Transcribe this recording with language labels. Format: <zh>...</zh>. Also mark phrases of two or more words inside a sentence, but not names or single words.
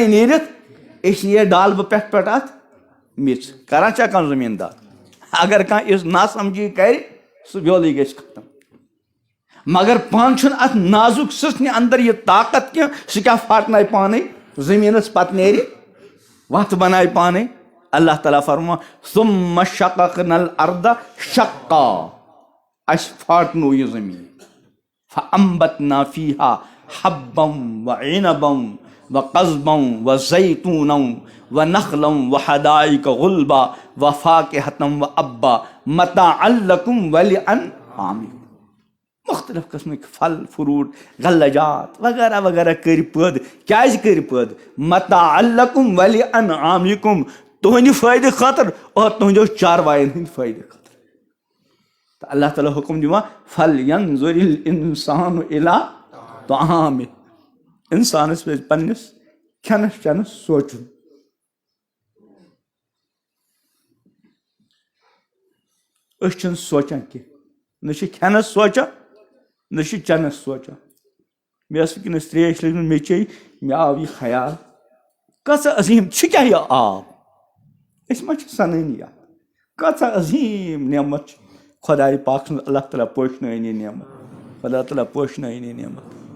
<ks>نیٖرِتھ أسۍ نیر ڈالبہٕ پٮ۪ٹھ اَتھ میٚژ کران چھا کانٛہہ زٔمیٖندار اگر کانٛہہ یِژھ ناسمجی کرِ سُہ بیولٕے گژھِ ختم مگر پانہٕ چھُنہٕ اَتھ نازُک سٕژنہِ اندر یہِ طاقت کینٛہہ سُہ کیٛاہ پھاٹنایہِ پانے زٔمیٖنس پتہٕ نیرِ وتھ بنایہِ پانے اللہ تعالیٰ فرماوان</ks> <ar>ثُمَّ شَقَقْنَا الْأَرْضَ شَقًّا</ar> <ks>اَسہِ پھاٹنوو یہِ زٔمیٖن</ks> <ar>فَأَنبَتْنَا فِيهَا حَبًّا وَعِنَبًا وَقَضْبًا وَزَيْتُونًا وَنَخْلًا وَحَدَائِقَ غُلْبًا وَفَاكِهَةً وَأَبًّا مَتَاعًا لَكُمْ وَلِأَنْعَامِكُمْ</ar> <ks>مختلف قسمٕکۍ پھل فروٗٹ غلجات وغیرہ وغیرہ کٔرۍ پٲدٕ کیٛازِ کٔرۍ پٲدٕ</ks> <ar>مَتاعًا لَكُمْ وَلِأَنْعَامِكُمْ</ar> <ks>تُہنٛدِ فٲیدٕ خٲطرٕ اور تُہنٛدیو چاروایَن ہٕنٛدِ فٲیدٕ خٲطرٕ تہٕ اللہ تعالیٰ حُکم دِوان</ks> <ar>فَلْيَنظُرِ الْإِنسَانُ إِلَىٰ طَعَامِهِ</ar> <ks>اِنسانس پزِ پننِس کھٮ۪نس چٮ۪نس سونٛچُن أسۍ چھِنہٕ سونٛچان کینٛہہ نہ چھِ کھٮ۪نس سونٛچان نہ چھِ چٮ۪نس سونٛچان مےٚ ٲس وٕنکیٚنس تریش لٔجمٕژ مےٚ چیٚیہِ مےٚ آو یہِ خیال کۭژاہ عظیٖم چھِ کیٛاہ یہِ آب أسۍ ما چھِ سنٲنی اَتھ کۭژاہ عظیٖم نعمت چھِ خۄداے پاک سٕنٛز اللہ تعالیٰ پوشنٲیِن یہِ نعمت خۄدا تعالیٰ پوشنٲیِن یہِ نعمت</ks>